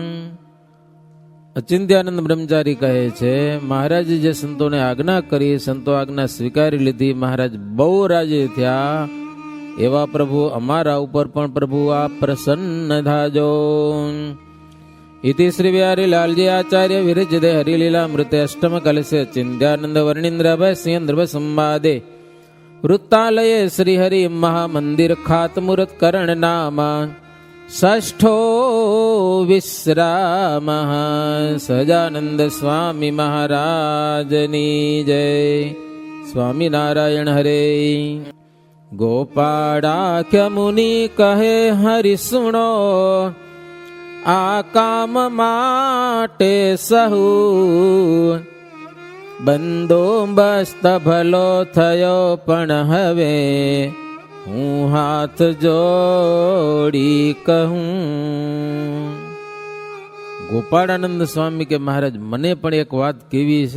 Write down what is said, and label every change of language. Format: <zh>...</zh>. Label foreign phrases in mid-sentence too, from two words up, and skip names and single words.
<gu>અચિંત્યાનંદ બ્રહ્મચારી કહે છે, મહારાજ જે સંતોને આજ્ઞા કરી, સંતો આજ્ઞા સ્વીકારી લીધી, મહારાજ બહુ રાજી થયા. એવા પ્રભુ અમારા ઉપર પણ પ્રભુ આ પ્રસન્ન થાજો.</gu> <sa>इति श्री बिहारी लालजी आचार्य विरचित हरिलीला मृत अष्टम कलश चिंत्यानंद वर्णींद्र सिंह संवादे वृत्तालये श्री हरि महामंदिर खातमुहूर्त करण नामा षष्ठो विश्राम</sa> <gu>સજાનંદ સ્વામી મહારાજની જય। સ્વામી નારાયણ હરે। ગોપાળાખ્ય મુનિ કહે હરિ સુનો આ કામ માટે સહુ બંદોબસ્ત ભલો થયો પણ હવે હું હાથ જોડી કહું। ગોપાળાનંદ સ્વામી કે મહારાજ મને પણ એક વાત કેવી છે।</gu>